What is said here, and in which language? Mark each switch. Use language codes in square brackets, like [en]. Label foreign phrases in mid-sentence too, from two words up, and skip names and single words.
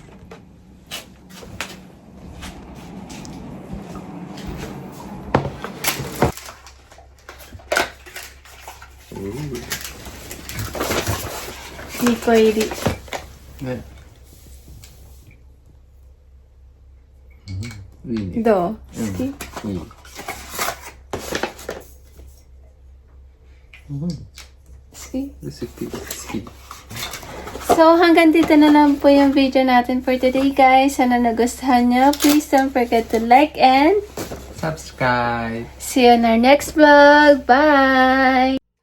[ja] Nico iri. ね。いいね。どう？好き？いい。好き？好き。 [tl] So, hanggang dito na lang po yung video natin [en] for today guys. [tl] Sana nagustuhan nyo. [en] Please don't forget to like and Subscribe. see you in our next vlog. Bye!